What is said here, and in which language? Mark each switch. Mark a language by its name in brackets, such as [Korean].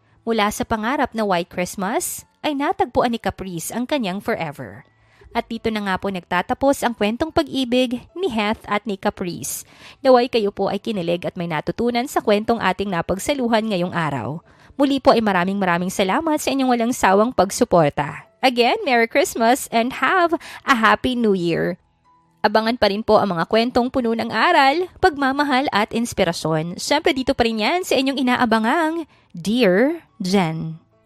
[Filipino] Mula sa pangarap na White Christmas ay natagpuan ni Caprice ang kanyang forever. At dito na nga po nagtatapos ang kwentong pag-ibig ni Heath at ni Caprice. Naway kayo po ay kinilig at may natutunan sa kwentong ating napagsaluhan ngayong araw. Muli po ay maraming salamat sa inyong walang sawang pagsuporta. [English] Again, Merry Christmas and have a Happy New Year! [Filipino] Abangan pa rin po ang mga kwentong puno ng aral, pagmamahal at inspirasyon. Siyempre dito pa rin yan sa inyong inaabangang Dear Jen.